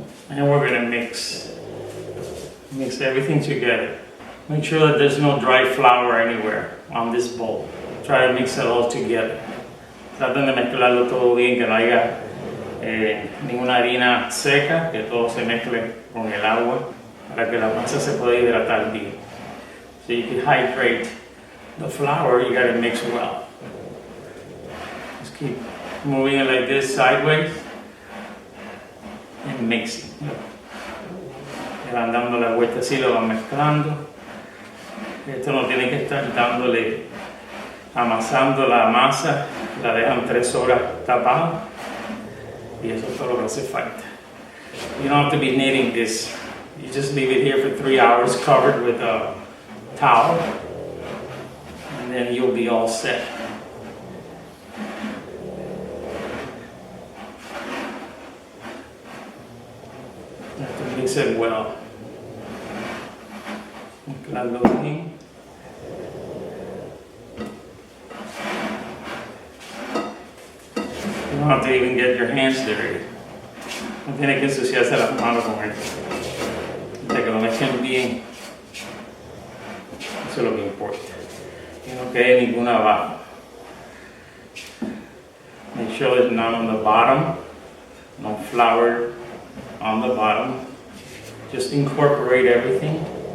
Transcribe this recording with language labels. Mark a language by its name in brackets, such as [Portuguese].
[English] And we're going to mix everything together. Make sure that there's no dry flour anywhere on this bowl. Try to mix it all together. [Spanish] Traten de mezclarlo todo bien, que no haya ninguna harina seca, que todo se mezcle con el agua para que la masa se pueda hidratar bien. [English] So you can hydrate the flour, you gotta mix well. Just keep moving it like this sideways and mixing. [Spanish] Le van dando la vuelta así, lo van mezclando. Esto no tiene que estar dándole amasando la masa, la dejan 3 horas tapada y eso es todo lo que hace falta. [English] You don't have to be kneading this. You just leave it here for 3 hours covered with a towel and then you'll be all set. You have to mix it well. [Spanish] Mezclarlo bien. [English] You don't have to even get your hands dirty. [Spanish] No tiene que ensuciarse las manos con esto. De que lo mezclen bien. Eso es lo que importa. Que no quede ninguna abajo. [English] Make sure there's none on the bottom. No flour on the bottom. Just incorporate everything.